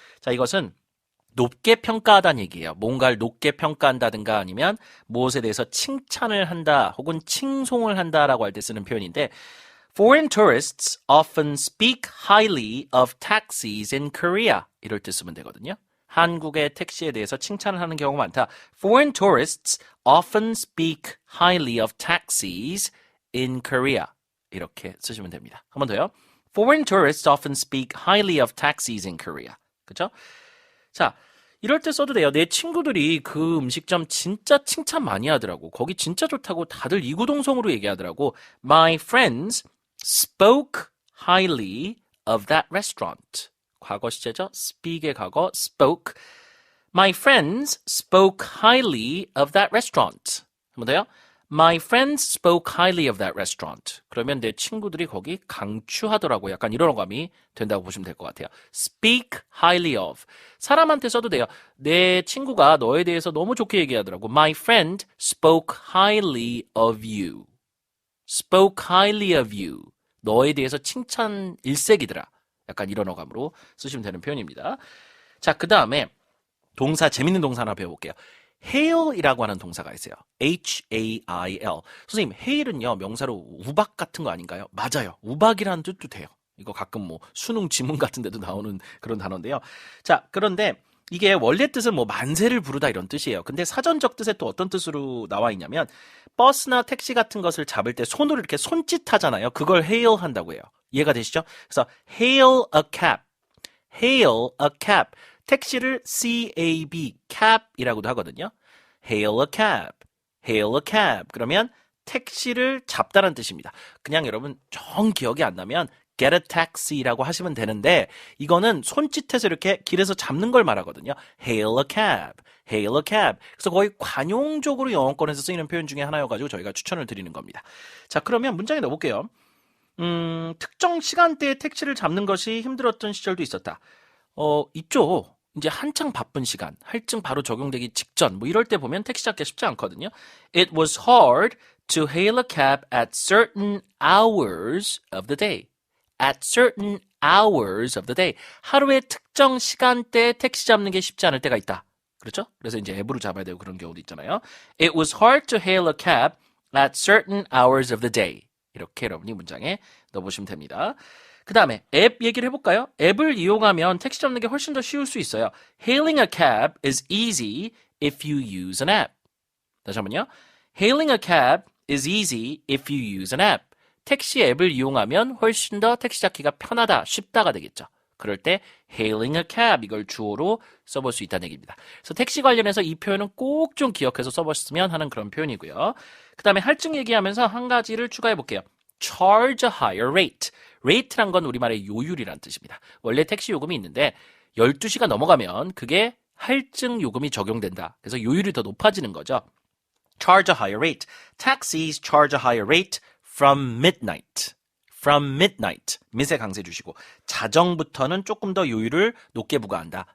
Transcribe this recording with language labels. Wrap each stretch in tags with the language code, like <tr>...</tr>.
<ko>자, 이것은 높게 평가하다는 얘기예요. 뭔가를 높게 평가한다든가 아니면 무엇에 대해서 칭찬을 한다 혹은 칭송을 한다라고 할 때 쓰는 표현인데</ko> <en>Foreign tourists often speak highly of taxis in Korea.</en> <ko>이럴 때 쓰면 되거든요. 한국의 택시에 대해서 칭찬을 하는 경우가 많다.</ko> <en>Foreign tourists often speak highly of taxis in Korea.</en> <ko>이렇게 쓰시면 됩니다. 한 번 더요.</ko> <en>Foreign tourists often speak highly of taxis in Korea.</en> <ko>그죠? 자, 이럴 때 써도 돼요. 내 친구들이 그 음식점 진짜 칭찬 많이 하더라고. 거기 진짜 좋다고 다들 이구동성으로 얘기하더라고.</ko> <en>My friends spoke highly of that restaurant.</en> <ko>과거 시제죠. speak의 과거 spoke.</ko> <en>My friends spoke highly of that restaurant.</en> <ko>한 번 더요.</ko> <en>My friends spoke highly of that restaurant.</en> <ko>그러면 내 친구들이 거기 강추하더라고. 약간 이런 감이 된다고 보시면 될 것 같아요.</ko> <en>Speak highly of.</en> <ko>사람한테 써도 돼요. 내 친구가 너에 대해서 너무 좋게 얘기하더라고.</ko> <en>My friend spoke highly of you. Spoke highly of you.</en> <ko>너에 대해서 칭찬 일색이더라. 약간 이런 어감으로 쓰시면 되는 표현입니다. 자, 그 다음에 동사, 재밌는 동사 하나 배워볼게요. hail이라고 하는 동사가 있어요.</ko> <en>H-A-I-L.</en> <ko>선생님, hail은요, 명사로 우박 같은 거 아닌가요? 맞아요. 우박이라는 뜻도 돼요. 이거 가끔 뭐 수능 지문 같은 데도 나오는 그런 단어인데요. 자, 그런데 이게 원래 뜻은 뭐 만세를 부르다 이런 뜻이에요. 근데 사전적 뜻에 또 어떤 뜻으로 나와 있냐면 버스나 택시 같은 것을 잡을 때 손으로 이렇게 손짓하잖아요. 그걸 hail 한다고 해요. 이해가 되시죠?</ko> <en>그래서 hail a cab, hail a cab.</en> <ko>택시를 C-A-B, cab이라고도 하거든요.</ko> <en>hail a cab, hail a cab.</en> <ko>그러면 택시를 잡다는 뜻입니다. 그냥 여러분 정 기억이 안 나면</ko> <en>get a taxi</en> <ko>라고 하시면 되는데 이거는 손짓해서 이렇게 길에서 잡는 걸 말하거든요.</ko> <en>hail a cab, hail a cab.</en> <ko>그래서 거의 관용적으로 영어권에서 쓰이는 표현 중에 하나여가지고 저희가 추천을 드리는 겁니다. 자, 그러면 문장에 넣어볼게요. 특정 시간대에 택시를 잡는 것이 힘들었던 시절도 있었다. 있죠. 이제 한창 바쁜 시간, 할증 바로 적용되기 직전, 뭐 이럴 때 보면 택시 잡기 쉽지 않거든요.</ko> <en>It was hard to hail a cab at certain hours of the day. At certain hours of the day.</en> <ko>하루의 특정 시간대에 택시 잡는 게 쉽지 않을 때가 있다. 그렇죠? 그래서 이제 앱으로 잡아야 되고 그런 경우도 있잖아요.</ko> <en>It was hard to hail a cab at certain hours of the day.</en> <ko>이렇게 여러분이 문장에 넣어보시면 됩니다. 그 다음에 앱 얘기를 해볼까요? 앱을 이용하면 택시 잡는 게 훨씬 더 쉬울 수 있어요.</ko> <en>Hailing a cab is easy if you use an app.</en> <ko>다시 한번요.</ko> <en>Hailing a cab is easy if you use an app.</en> <ko>택시 앱을 이용하면 훨씬 더 택시 잡기가 편하다, 쉽다가 되겠죠. 그럴 때</ko> <en>hailing a cab</en> <ko>이걸 주어로 써볼 수 있다는 얘기입니다. 그래서 택시 관련해서 이 표현은 꼭 좀 기억해서 써보셨으면 하는 그런 표현이고요. 그 다음에 할증 얘기하면서 한 가지를 추가해 볼게요.</ko> <en>charge a higher rate.</en> <ko>rate란 건 우리말의 요율이란 뜻입니다. 원래 택시 요금이 있는데 12시가 넘어가면 그게 할증 요금이 적용된다. 그래서 요율이 더 높아지는 거죠.</ko> <en>charge a higher rate. Taxis charge a higher rate from midnight. from midnight.</en> <ko>mid에 강세 주시고 자정부터는 조금 더 요율을 높게 부과한다.</ko>